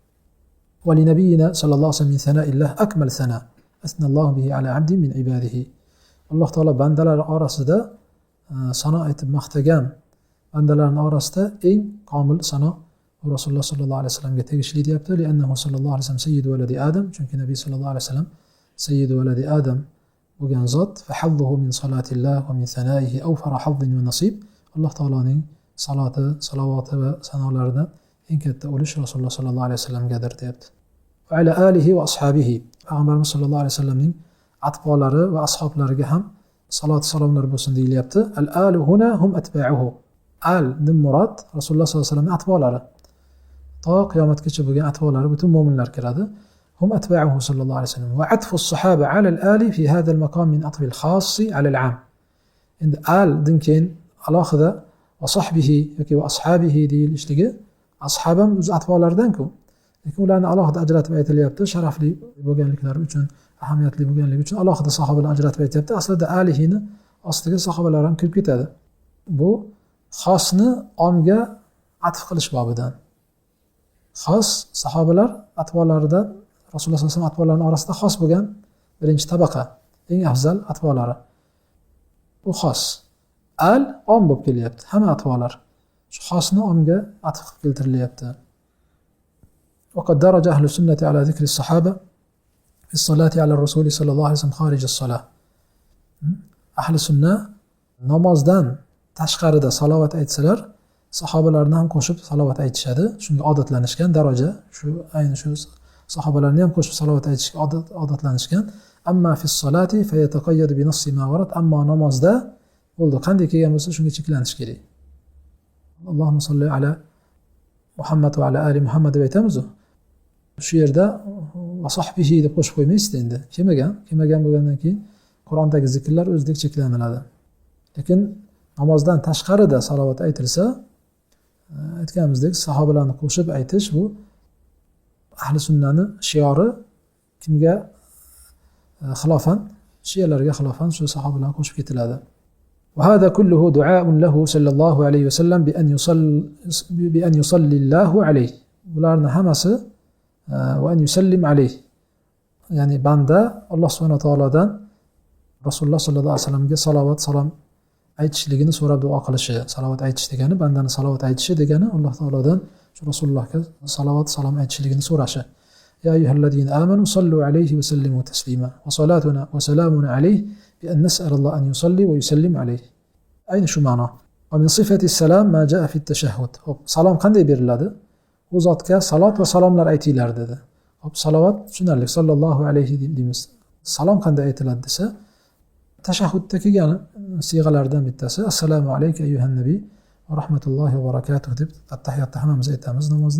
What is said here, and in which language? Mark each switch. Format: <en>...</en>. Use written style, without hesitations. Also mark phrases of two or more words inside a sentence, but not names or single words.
<ar>ولنبينا صلى الله عليه وسلم من ثناء الله أكمل ثناء أثنى الله به على عبد من عباده.</ar> <uz>Alloh taolo bandalar orasida sano aytib maqtagan bandalarning orasida eng komil sano Rasululloh</uz> <ar>صلى الله عليه</ar> <uz>vasallamga tegishli deyapti.</uz> <ar>لأنه صلى الله عليه وسلم سيد ولد آدم, chunki نبي صلى الله عليه وسلم سيد ولد آدم</ar> <uz>bo'lgan zot.</uz> <ar>فحظه من صلاة الله ومن ثنائه أوفر حظ ونصيب.</ar> <uz>Alloh taoloning saloti, salovati va sanolaridan eng katta ulush Rasululloh</uz> <ar>صلى الله عليه</ar> <uz>vasallamgadir deyapti.</uz> <ar>وعلى آله وأصحابه.</ar> <uz>Payg'ambarimiz</uz> <ar>صلى الله عليه</ar> <uz>vasallamning atbolari va ashablariga ham salot salomlar bo'lsin deyilyapti.</uz> <ar>الآل هنا هم أتباعه.</ar> <uz>Al dim murod Rasululloh</uz> <ar>صلى الله عليه</ar> <uz>vasallamning atbolari. To qiyomatgacha bo'lgan atbolari butun mu'minlar kiradi.</uz> <ar>هم أتباعه صلى الله عليه وسلم. وعطف الصحابة على الآل في هذا المقام من عطف الخاص على العام.</ar> <uz>Endi al din keyin alohida</uz> <ar>وصحبه</ar> <uz>yoki</uz> <ar>وأصحابه</ar> <uz>deyilishligi ashab ham o'z atbolaridan-ku. Lekin ularni alohida ajratib aytilyapti, sharafli bo'lganliklari uchun, ahamiyatli bo'lganligi uchun alohida sahobalar ajratib aytyapti. Aslida alihini ostiga sahobalar ham kirib ketadi. Bu xosni omga atf qilish bobidan. Xos sahobalar atbolaridan Rasululloh</uz> <ar>صلى الله عليه وسلم</ar> <uz>atbolarining orasida xos bo'lgan birinchi tabaqa, eng afzal atbolari. Bu xos. Al om bo'lib kelyapti, hamma atvolar. Shu xosni omga atf qilib keltirilyapti.</uz> <ar>وقد درج أهل السنة على ذكر الصحابة في الصلاة على الرسول صلى الله عليه وسلم خارج الصلاة. أهل السنة</ar> <uz>namozdan tashqarida salovat aytsalar, sahobalarni ham qo'shib salovat aytishadi. Shunga odatlanishgan daraja, shu ayni shu sahobalarni ham qo'shib salovat aytishga odatlanishgan.</uz> <ar>أما في الصلاة فيتقيد بنص ما ورد.</ar> <uz>Ammo namozda bo'ldi, qanday kelgan bo'lsa shunga cheklanish kerak.</uz> <ar>اللهم صل على محمد وعلى آل محمد</ar> <uz>deb aytamiz. Shu yerda</uz> <ar>وصحبه</ar> <uz>deb qo'shib qo'ymaysiz endi. Kelmagan bo'lgandan keyin Qur'ondagi zikrlar o'zidek cheklanadi. Lekin namozdan tashqarida salovat aytilsa, aytganimizdek sahobalarni qo'shib aytish bu ahli sunnani shiori. Kimga xilofan, shiyalarga xilofan shu sahobalarni qo'shib ketiladi.</uz> <ar>وهذا كله دعاء له صلى الله عليه وسلم بأن يصلي الله عليه.</ar> <uz>Bularni hammasi</uz> <ar>وأن يسلم عليه.</ar> <uz>Ya'ni banda Alloh subhanahu va taolodan Rasululloh</uz> <ar>صلى الله عليه</ar> <uz>vasallamga salovat salom aytishligini so'rab duo qilishi. Salovat aytish degani bandani salovat aytishi degani Alloh taolodan shu Rasulullohga salovat salom aytishligini so'rashi.</uz> <ar>يا أيها الذين آمنوا صلوا عليه وسلموا تسليما. وصلاتنا وسلامنا عليه بأن نسأل الله أن يصلي ويسلم عليه.</ar> <uz>Ayni shu ma'no.</uz> <ar>ومن صفة السلام ما جاء في التشهد.</ar> <uz>Hop, salom qanday beriladi? U zotga salot va salomlar aytinglar dedi. Hop, salovat tushunarli,</uz> <ar>صلى الله عليه</ar> <uz>deymiz. Salom qanday aytiladi desa, tashahhudda kelgan siyg'alardan bittasi</uz> <ar>السلام عليك أيها النبي ورحمة الله وبركاته</ar> <uz>deb attahiyatda hammamiz aytamiz namozda.</uz>